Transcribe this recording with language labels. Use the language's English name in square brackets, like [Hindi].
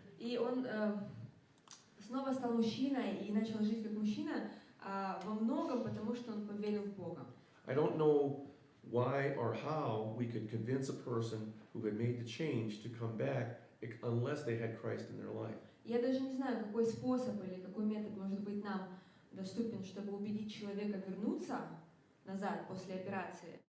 [Russian] И он снова стал мужчиной и начал жить как мужчина, во многом потому, что он поверил в Бога. [English] I don't know why or how we could convince a person who had made the change to come back unless they had Christ in their life. [Russian] Я даже не знаю, какой способ или какой метод может быть нам доступен, чтобы убедить человека вернуться назад после операции.